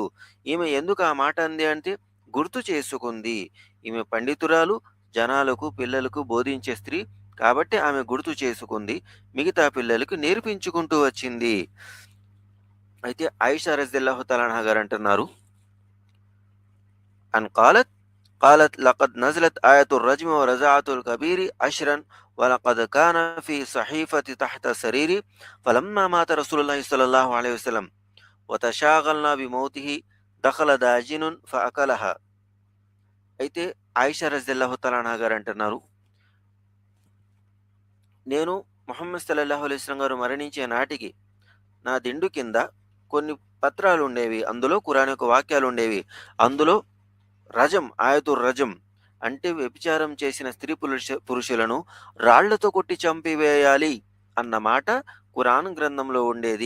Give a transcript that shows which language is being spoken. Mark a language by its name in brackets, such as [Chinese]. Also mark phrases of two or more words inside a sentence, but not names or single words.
[Telugu] ఈమె ఎందుకు ఆ మాట అంది అంటే గుర్తు చేసుకుంది. ఈమె పండితురాలు, జనాలకు పిల్లలకు బోధించే స్త్రీ కాబట్టి ఆమె గుర్తు చేసుకుంది, మిగతా పిల్లలకు నేర్పించుకుంటూ వచ్చింది. అయితే ఆయిషా రజల్లాహు తఆలా గారు అంటున్నారు, [Arabic] అన్ قالت لقد نزلت آية الرجم ورزعة الكبير عشرا ولقد كان في صحيفة تحت سريري فلما مات رسول الله صلى الله عليه وسلم وتشاغلنا بموته دخل داجن فأكلها. [Telugu] అయితే ఆయిషా [Arabic] رضي الله تعالى [Telugu] గారు అంటున్నారు, నేను ముహమ్మద్ [Arabic] صلى الله عليه وسلم [Telugu] గారు మరణించే నాటికి నా దిండు కింద కొన్ని పత్రాలు ఉండేవి, అందులో ఖురాన్ యొక్క వాక్యాలు ఉండేవి. అందులో రజం, [Arabic] آية الرجم [Telugu] అంటే వ్యభిచారం చేసిన స్త్రీ పురుషులను రాళ్లతో కొట్టి చంపివేయాలి అన్న మాట ఖురాన్ గ్రంథంలో ఉండేది.